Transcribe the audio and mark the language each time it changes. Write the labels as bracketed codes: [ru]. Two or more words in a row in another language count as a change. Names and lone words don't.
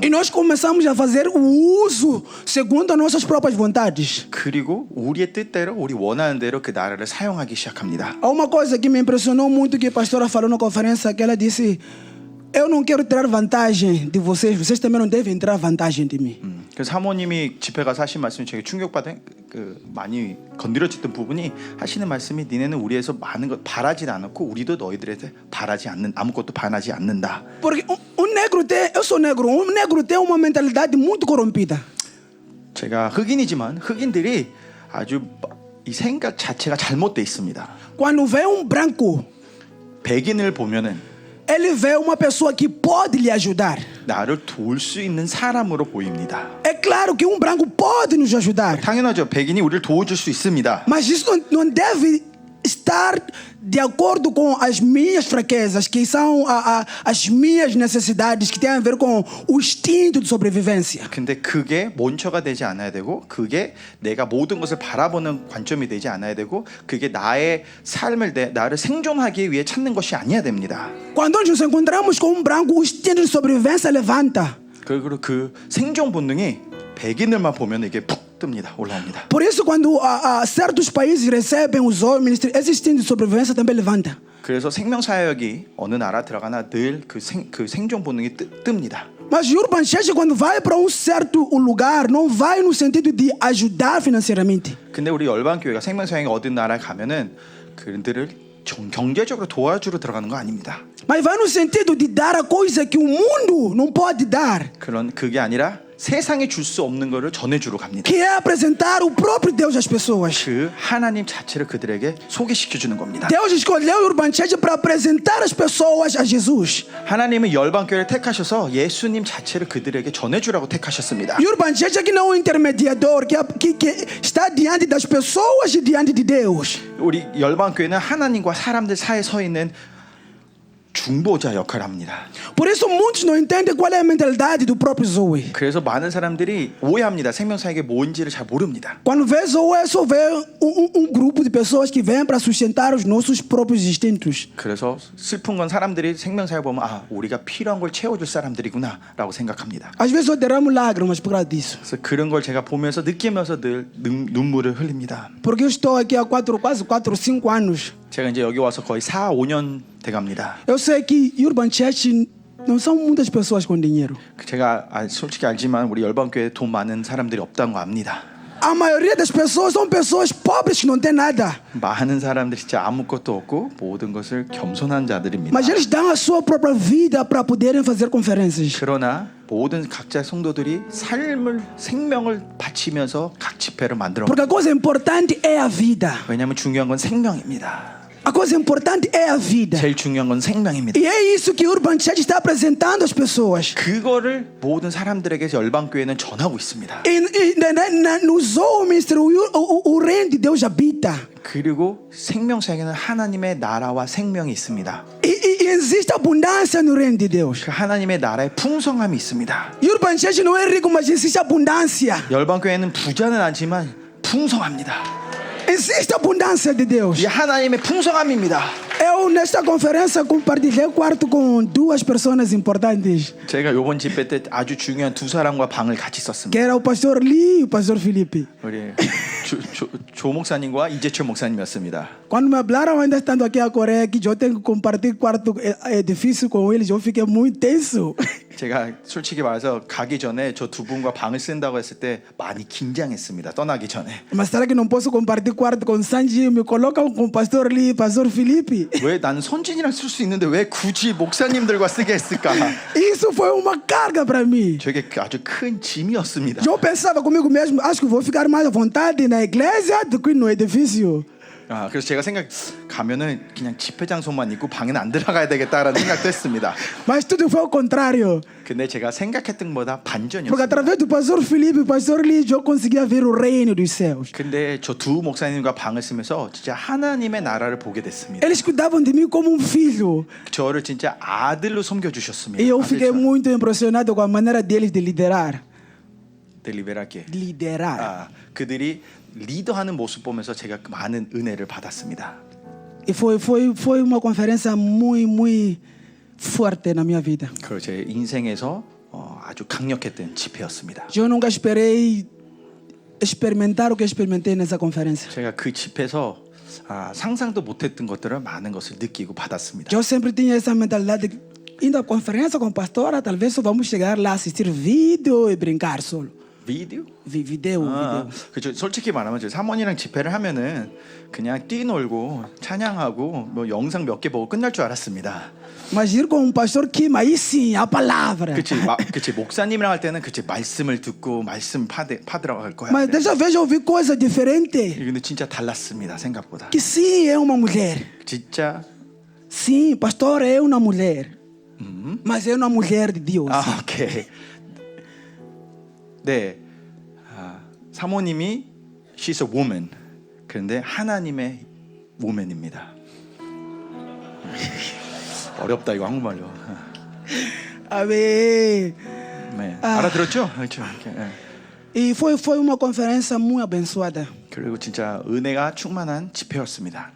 [pt] E nós começamos a fazer o uso segundo as nossas próprias vontades. [ko] 그리고 우리의 뜻대로 우리 원하는 대로 그 나라를 사용하기 시작합니다. [pt] Há uma coisa que me impressionou muito que a pastora falou na conferência, que ela disse: eu não quero tirar vantagem de vocês, vocês também não devem tirar vantagem de mim. [ko] 그래서 사모님이 집회 가서 하신 말씀이 되게 충격받은 그 많이 건드려졌던 부분이 하시는 말씀이 니네는 우리에서 많은 것 바라지 않았고 우리도 너희들에서 바라지 않는 아무것도 바라지 않는다. [pt] Porque negro tem, eu sou negro, negro tem uma mentalidade muito corrompida. [ko] 제가 흑인이지만 흑인들이 아주 이 생각 자체가 잘못돼 있습니다. [pt] Quando vê branco, [ko] 백인을 보면은 [pt] ele vê uma pessoa que pode lhe ajudar. [ko] 나를 도울 수 있는 사람으로 보입니다. [pt] É claro que branco pode nos ajudar, [ko] 당연하죠. 백인이 우리를 도와줄 수 있습니다. [pt] mas isso não deve estar de acordo com as minhas fraquezas, que são as minhas necessidades, que tem a ver com o instinto de sobrevivência. [ko] 근데 그게 먼저가 되지 않아야 되고 그게 내가 모든 것을 바라보는 관점이 되지 않아야 되고 그게 나의 삶을 나를 생존하기 위해 찾는 것이 아니어야 됩니다. [pt] Quando nós nos encontramos com branco, o instinto de sobrevivência levanta. [ko] 그리고 그 생존 본능이 백인들만 보면 이게 푹 뜹니다. 올라옵니다. [pt] Por isso, quando certos países recebem os homens, esse instinto de sobrevivência também levanta. [ko] 그래서 생명사역이 어느 나라 들어가나 늘 그 생존 본능이 뜹니다. [pt] Mas o Urban Church, quando vai para certo lugar, não vai no sentido de ajudar financeiramente. [ko] 근데 우리 열방교회가 생명사역이 어느 나라에 가면은 그들을 경제적으로 도와주러 들어가는 거 아닙니다. [pt] Mas vai no sentido de dar a coisa que o mundo não pode dar. [ko] 그게 아니라 세상에 줄 수 없는 것을 전해주러 갑니다. [pt] Que é apresentar o próprio Deus às pessoas. [ko] 그 하나님 자체를 그들에게 소개시켜주는 겁니다. [pt] Deus escolheu o Urban Church para apresentar as pessoas a Jesus. [ko] 하나님은 열방교회를 택하셔서 예수님 자체를 그들에게 전해주라고 택하셨습니다. [pt] E o Urban Church aqui não é um intermediador que está diante das pessoas e diante de Deus. [ko] 우리 열방교회는 하나님과 사람들 사이에 서 있는 중보자 역할을 합니다. [pt] Por isso muitos não entendem qual é a mentalidade do próprio Zoe. [ko] 그래서 많은 사람들이 오해합니다. 생명사역이 뭔지를 잘 mo릅니다. [pt] Quando vê Zoe, só vê grupo de pessoas que vêm para sustentar os nossos próprios instintos. [ko] 그래서 슬픈 건 사람들이 생명사역 보면 아 우리가 필요한 걸 채워줄 사람들이구나라고 생각합니다. [pt] Às vezes eu derramo lágrimas por causa disso. [ko] 그래서 그런 걸 제가 보면서 느끼면서 늘 눈물을 흘립니다. [pt] Porque eu estou aqui há quase 4 ou 5 anos. [ko] 제가 이제 여기 와서 거의 4, 5년 돼갑니다. [pt] Eu sei que Urban Church não são muitas pessoas com dinheiro. [ko] 제가 솔직히 알지만 우리 열방교회에 돈 많은 사람들이 없다는 거 압니다. [pt] A maioria das pessoas são pessoas pobres que não têm nada. [ko] 많은 사람들이 진짜 아무것도 없고 모든 것을 겸손한 자들입니다. [pt] Mas eles dão a sua própria vida para poderem fazer conferências. [ko] 그러나 모든 각자 성도들이 생명을 바치면서 각 집회를 만들어. [pt] Porque a coisa importante é a vida. [ko] 왜냐하면 중요한 건 생명입니다. [pt] A coisa importante é a vida. [ko] 제일 중요한 건 생명입니다. [pt] E é isso que Urban Church está apresentando às pessoas. [ko] 그거를 모든 사람들에게 열방교회는 전하고 있습니다. [pt] Nos homens, o reino de Deus habita. [ko] 그리고 생명사에게는 하나님의 나라와 생명이 있습니다. [pt] E existe abundância no reino de Deus. [ko] 그 하나님의 나라의 풍성함이 있습니다. [pt] Urban Church não é rico, mas existe abundância. [ko] 열방교회는 부자는 아니지만 풍성합니다. [pt] Existe abundância de Deus. [ko] 이 하나님의 풍성함입니다. [pt] Eu, nesta conferência, compartilhei quarto com duas pessoas importantes, [ko] 제가 이번 집회 때 아주 중요한 두 사람과 방을 같이 썼습니다. [pt] que era o pastor Lee e o pastor Felipe. [ko] 우리 조 목사님과 이재철 목사님이었습니다. [pt] Quando me hablaram, ainda estando aqui a Coreia, que eu tenho que compartilhar quarto edifício com eles, eu fiquei muito tenso. [ko] 제가 솔직히 말해서 가기 전에 저 두 분과 방을 쓴다고 했을 때 많이 긴장했습니다. 떠나기 전에. [pt] Mas será que não posso compartilhar quarto com Sanji? Me colocam com o pastor Lee e pastor Felipe. [ko] 왜 나는 선진이랑 쓸 수 있는데 왜 굳이 목사님들과 쓰게 했을까? [pt] Isso foi uma carga para mim. [ko] 저게 아주 큰 짐이었습니다. [pt] Eu pensava comigo mesmo, acho que vou ficar mais à vontade na igreja do que no edifício. [ko] 아, 그래서 제가 가면은 그냥 집회 장소만 있고 방에는 안 들어가야 되겠다라는 생각도 했습니다. [pt] Mas tudo foi ao contrário. [ko] 근데 제가 생각했던 것보다 [pt] Porque [ko] 반전이었습니다. [pt] através do pastor Felipe e pastor Lee, eu conseguia ver o reino dos céus. [ko] 근데 저 두 목사님과 방을 쓰면서 진짜 하나님의 나라를 보게 됐습니다. [pt] Eles cuidavam de mim como um filho. [ko] 저를 진짜 아들로 섬겨주셨습니다. [pt] E eu fiquei [ko] 아들처럼. [pt] muito impressionado com a maneira deles de liderar. 델리베라께. Liderar. [ko] 아, 그들이 리더하는 모습 보면서 제가 많은 은혜를 받았습니다. [pt] E foi uma conferência muito forte na minha vida. [ko] 그 제 인생에서 아주 강력했던 집회였습니다. [pt] Eu nunca esperei experimentar o que experimentei nessa conferência. [ko] 제가 그 집회에서 상상도 못했던 것들을 많은 것을 느끼고 받았습니다. [pt] Eu sempre tinha essa mentalidade de indo à conferência com a pastora, talvez só vamos chegar lá assistir vídeo e brincar solo. [ko] 비디오? [pt] Vídeo. [ko] 그죠. 솔직히 말하면 저 사모님이랑 집회를 하면은 그냥 뛰놀고 찬양하고 뭐 영상 몇 개 보고 끝날 줄 알았습니다. [pt] Mas ir com um pastor Kim, aí sim, a palavra. [ko] 그치 목사님이랑 할 때는 그치 말씀을 듣고 말씀 파들어갈 거야. [pt] Mas dessa vez eu vi coisa diferente. [ko] 근데 진짜 달랐습니다 생각보다. [pt] Que sim, é uma mulher. [ko] 진짜 [pt] Sim, pastor é uma mulher. Mas é uma mulher de Deus. [ko] 오케이. 네, 사모님이 [en] she's a woman. [ko] 그런데 하나님의 woman입니다. 어렵다 이거 한국말로. [pt] Amém. [ko] 네, 알아들었죠? 그렇죠. 이렇게, 네. [pt] E foi uma conferência muito abençoada. [ko] 그리고 진짜 은혜가 충만한 집회였습니다.